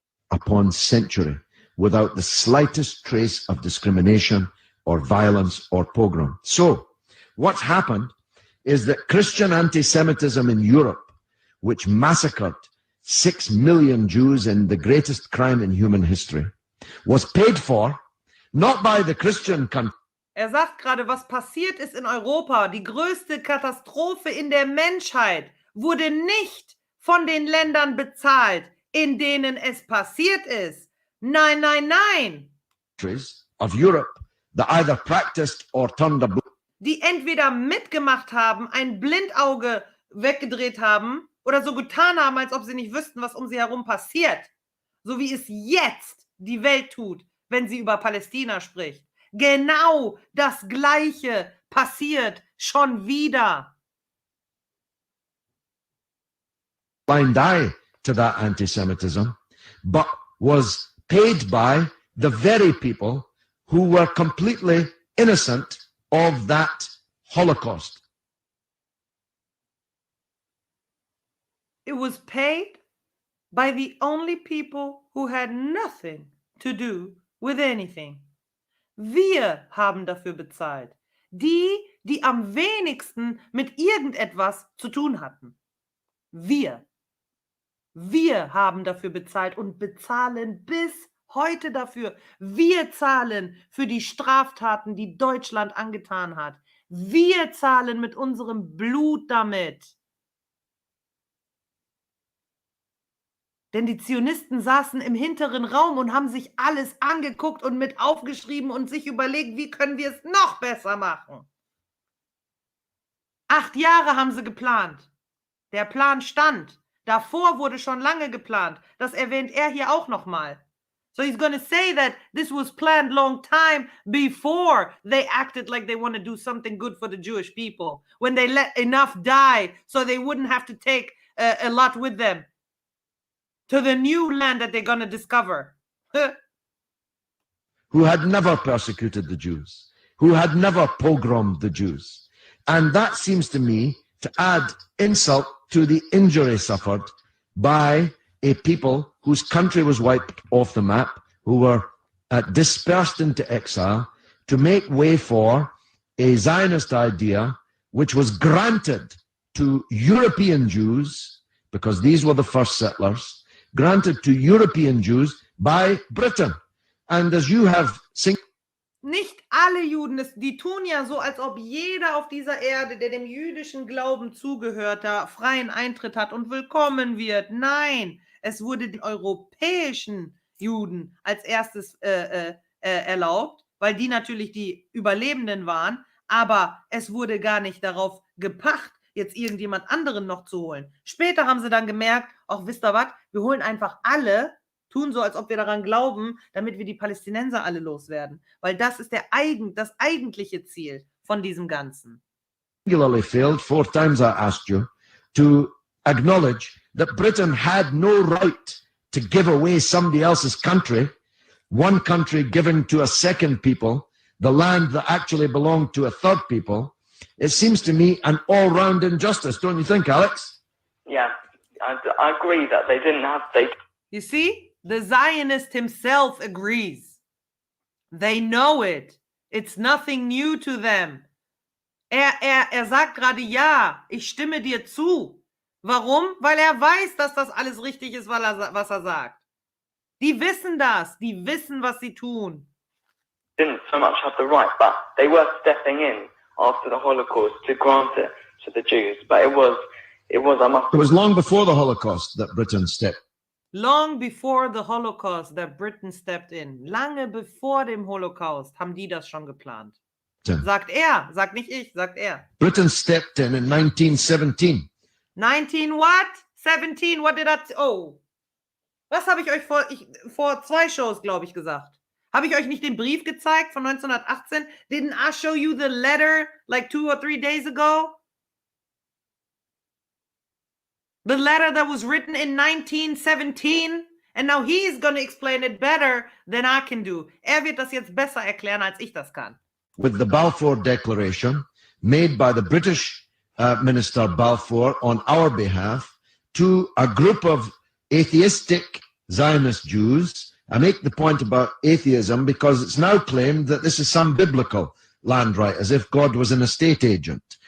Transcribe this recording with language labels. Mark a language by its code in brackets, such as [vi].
[en] Upon century, without the slightest trace of discrimination or violence or pogrom. So, what's happened is that Christian anti-Semitism in Europe, which massacred 6 million Jews in the greatest crime in human history, was paid for not by the Christian country. [de] Er sagt gerade, was passiert ist in Europa, die größte Katastrophe in der Menschheit, wurde nicht von den Ländern bezahlt, in denen es passiert ist. Nein, nein, nein. [en] Of Europe that either practiced or turned a [de] Die entweder mitgemacht haben, ein Blindauge weggedreht haben oder so getan haben, als ob sie nicht wüssten, was um sie herum passiert. So wie es jetzt die Welt tut, wenn sie über Palästina spricht. Genau das Gleiche passiert schon wieder. [en] blind eye to that anti-Semitism, but was paid by the very people who were completely innocent of that Holocaust. It was paid by the only people who had nothing to do with anything. [de] Wir haben dafür bezahlt. Die, die am wenigsten mit irgendetwas zu tun hatten. Wir. Wir haben dafür bezahlt und bezahlen bis heute dafür. Wir zahlen für die Straftaten, die Deutschland angetan hat. Wir zahlen mit unserem Blut damit. Denn die Zionisten saßen im hinteren Raum und haben sich alles angeguckt und mit aufgeschrieben und sich überlegt, wie können wir es noch besser machen. 8 Jahre haben sie geplant. Der Plan stand. Davor wurde schon lange geplant. Das erwähnt er hier auch nochmal. [en] So he's going to say that this was planned long time before they acted like they want to do something good for the Jewish people. When they let enough die so they wouldn't have to take a lot with them to the new land that they're going to discover. Who had never persecuted the Jews, who had never pogromed the Jews. And that seems to me to add insult to the injury suffered by a people whose country was wiped off the map, who were dispersed into exile, to make way for a Zionist idea which was granted to European Jews, because these were the first settlers, granted to European Jews by Britain. And as you have seen, [de] Nicht alle Juden, die tun ja so, als ob jeder auf dieser Erde, der dem jüdischen Glauben zugehört, da freien Eintritt hat und willkommen wird. Nein, es wurde den europäischen Juden als erstes erlaubt, weil die natürlich die Überlebenden waren, aber es wurde gar nicht darauf gepacht, jetzt irgendjemand anderen noch zu holen. Später haben sie dann gemerkt, ach, wisst ihr was, wir holen einfach alle, tun so, als ob wir daran glauben, damit wir die Palästinenser alle loswerden. Weil das ist das eigentliche Ziel von diesem Ganzen. [en] Singularly failed 4 times I asked you to acknowledge that Britain had no right to give away somebody else's country, one country giving to a second people, the land that actually belonged to a third people. It seems to me an all-round injustice, don't you think, Alex? Yeah, I agree that they didn't have... You see? The Zionist himself agrees. They know it. It's nothing new to them. [de] Er sagt gerade, ja, ich stimme dir zu. Warum? Weil er weiß, dass das alles richtig ist, was er sagt. Die wissen das. Die wissen, was sie tun. [en] Didn't so much have the right, but they were stepping in after the Holocaust to grant it to the Jews. But it was It was long before the Holocaust that Britain stepped. Long before the Holocaust that Britain stepped in. [de] Lange bevor dem Holocaust haben die das schon geplant. Sagt er, sagt nicht ich, sagt er. [en] Britain stepped in 1917. 19 what? 17, what did I... Oh. [de] Was habe ich euch vor 2 Shows, glaube ich, gesagt? Habe ich euch nicht den Brief gezeigt von 1918? [en] Didn't I show you the letter like 2 or 3 days ago? The letter that was written in 1917, and now he's going to explain it better than I can do. [de] Er wird das jetzt besser erklären, als ich das kann. [en] With the Balfour Declaration made by the British Minister Balfour on our behalf to a group of atheistic Zionist Jews. I make the point about atheism because it's now claimed that this is some biblical land right, as if God was an estate agent.